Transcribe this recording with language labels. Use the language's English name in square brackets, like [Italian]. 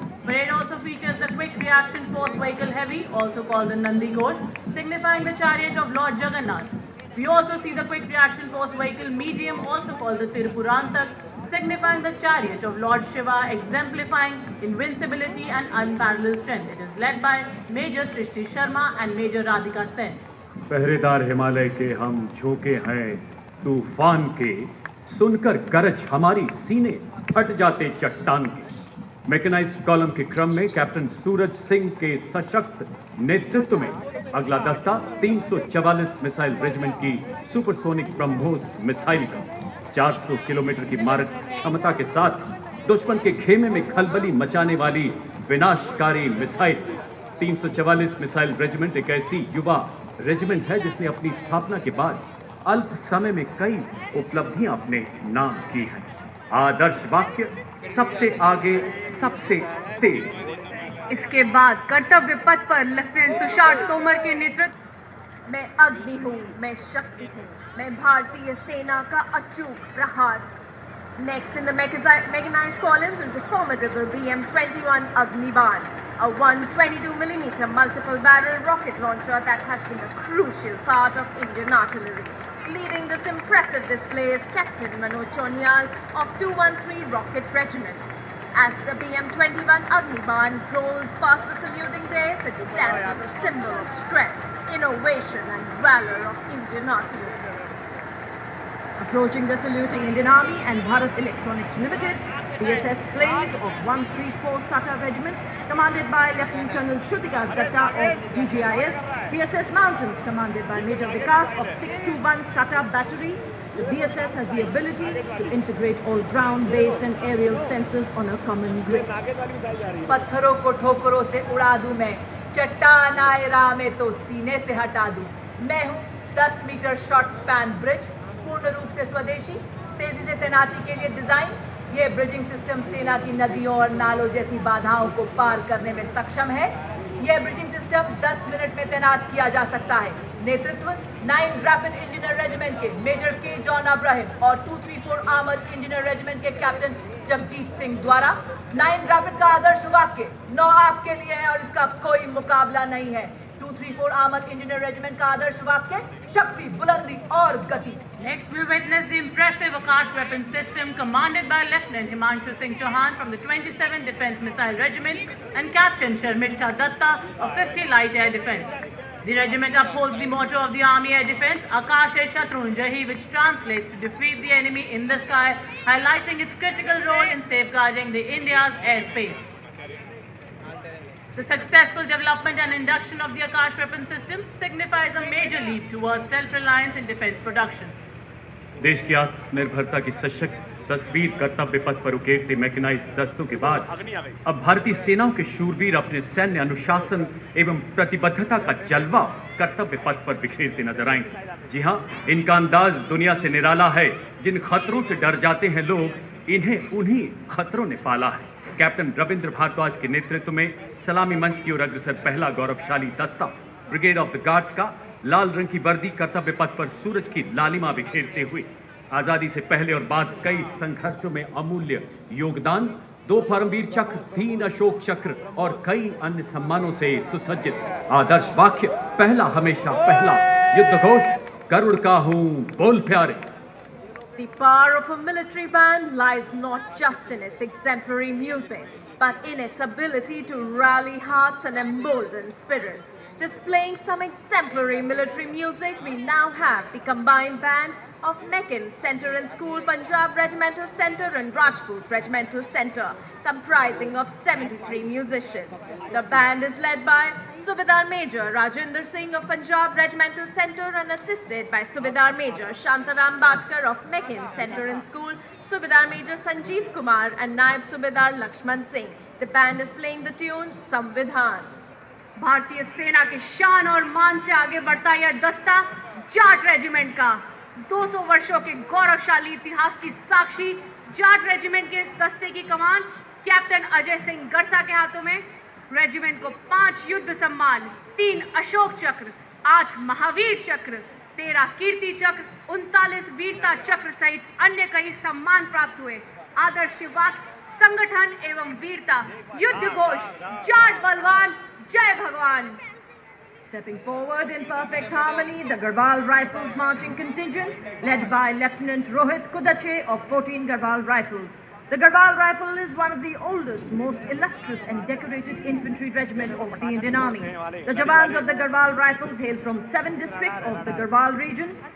[English] Parade also features the Quick Reaction Force Vehicle Heavy, also called the Nandi Ghosh, signifying the chariot of Lord Jagannath. We also see the Quick Reaction Force Vehicle Medium, also called the Tirupurantak, signifying the chariot of Lord Shiva, exemplifying invincibility and unparalleled strength. It is led by Major Srishti Sharma and Major Radhika Sen. [Hindi] पहरेदार हिमालय के हम झोंके हैं तूफान के, सुनकर गरज हमारी सीने फट जाते चट्टान के। मैकेनाइज्ड कॉलम के क्रम में कैप्टन सूरज सिंह के सशक्त नेतृत्व में अगला दस्ता 344 मिसाइल रेजिमेंट की सुपरसोनिक ब्रह्मोस मिसाइल का 400 किलोमीटर की मारक क्षमता के साथ दुश्मन के खेमे में खलबली मचाने वाली विनाशकारी मिसाइल। 344 मिसाइल रेजिमेंट एक ऐसी युवा रेजिमेंट है जिसने अपनी स्थापना के बाद अल्प समय में कई उपलब्धियां अपने नाम की हैं। आदर्श वाक्य सबसे आगे सबसे तेज। इसके बाद कर्तव्य पथ पर लेफ्टिनेंट तुषार तोमर के नेतृत्व। मैं अग्नि हूँ, मैं शक्ति हूँ, मैं भारतीय सेना का अचूक प्रहार। [English] Next in the mechanized columns is the formidable BM-21 Agniban, a 122mm multiple barrel rocket launcher that has been a crucial part of Indian artillery. Leading this impressive display is Captain Manoj Chonial of 213 Rocket Regiment. As the BM-21 Agniban rolls past the saluting days, it stands as a symbol of strength, innovation and valor of Indian artillery. Approaching the saluting Indian Army and Bharat Electronics Limited, BSS planes of 134 SATA Regiment, commanded by Lieutenant Colonel Shrutika Datta of DGIS, BSS Mountains, commanded by Major Vikas of 621 SATA Battery. The BSS has the ability to integrate all ground-based and aerial sensors on a common grid. [Hindi] पत्थरों को ठोकरों से उड़ा दूं मैं, चट्टान आए राह में तो सीने से हटा दूं। मैं हूँ 10 मीटर शॉर्ट स्पैन ब्रिज, पूर्ण रूप से स्वदेशी, तेजी से तैनाती के लिए डिजाइन। ये ब्रिजिंग सिस्टम सेना की नदियों और नालों जैसी बाधाओं को पार करने में सक्षम है। यह ब्रिजिंग सिस्टम 10 मिनट में तैनात किया जा सकता है। नेतृत्व 9 रैपिड इंजीनियर रेजिमेंट के मेजर के जॉन अब्राहिम और 234 आर्मर्ड इंजीनियर रेजिमेंट के कैप्टन जगजीत सिंह द्वारा। 9 रैपिड का आदर्श वाक्य 9 आपके लिए है और इसका कोई मुकाबला नहीं है। 234 आर्मर्ड इंजीनियर रेजिमेंट का आदर्श वाक्य शक्ति, बुलंदी और गति। [English] Next, we witness the impressive Akash weapon system commanded by Lieutenant Himanshu Singh Chauhan from the 27th Defence Missile Regiment and Captain Sharmishta Datta of 50 Light Air Defence. The regiment upholds the motto of the Army Air Defence, [Sanskrit] Akash e Shatrun Jahi, [English] which translates to defeat the enemy in the sky, highlighting its critical role in safeguarding the India's airspace. The successful development and induction of the Akash weapon system signifies a major leap towards self-reliance in defence production. [Hindi] देश की आत्मनिर्भरता की सशक्त तस्वीर कर्तव्य पथ पर उकेरते mechanised दस्तों के बाद अब भारतीय सेनाओं के शूरवीर अपने सैन्य अनुशासन एवं प्रतिबद्धता का जलवा कर्तव्य पथ पर बिखेरते नजर आएंगे। जी हाँ, इनका अंदाज दुनिया से निराला है। जिन खतरों से डर जाते हैं लोग, इन्हें उन्हीं खतरों ने पाला है। कैप्टन रविंद्र भारद्वाज के नेतृत्व में सलामी मंच की ओर अग्रसर पहला गौरवशाली दस्ता ब्रिगेड ऑफ द गार्ड्स का लाल रंग की वर्दी कर्तव्य पथ पर सूरज की लालिमा बिखेरते हुए आजादी से पहले और बाद कई संघर्षों में अमूल्य योगदान, 2 परमवीर चक्र, 3 अशोक चक्र और कई अन्य सम्मानों से सुसज्जित आदर्श वाक्य पहला हमेशा पहला, युद्ध घोष गरुड़ का हूं बोल प्यारे। [English] The power of a military band lies not just in its exemplary music, but in its ability to rally hearts and embolden spirits. Displaying some exemplary military music, we now have the combined band of Meccan Center and School Punjab Regimental Center and Rajput Regimental Center, comprising of 73 musicians. The band is led by Subedar Major Rajinder Singh of Punjab Regimental Center and assisted by Subedar Major Shantaram Badkar of Meccan Center and School, Subedar Major Sanjeev Kumar and Naib Subedar Lakshman Singh. The band is playing the tune Samvidhan. [Hindi] भारतीय सेना के शान और मान से आगे बढ़ता यह दस्ता जाट रेजिमेंट का 200 वर्षों के गौरवशाली इतिहास की साक्षी जाट रेजिमेंट के इस दस्ते की कमान कैप्टन अजय सिंह गरसा के हाथों में। रेजिमेंट को 5 युद्ध सम्मान, 3 अशोक चक्र, 8 महावीर चक्र, 13 कीर्ति चक्र, 39 वीरता चक्र सहित अन्य कई सम्मान प्राप्त हुए। आदर्श वाक्य संगठन एवं वीरता, युद्ध घोष जाट बलवान जय भगवान। [English] Stepping forward in perfect harmony, the Garhwal Rifles marching contingent, led by Lieutenant Rohit Kudache of 14 Garhwal Rifles. The Garhwal Rifle is one of the oldest, most illustrious and decorated infantry regiments of the Indian Army. The Jawans of the Garhwal Rifles hail from 7 districts of the Garhwal region.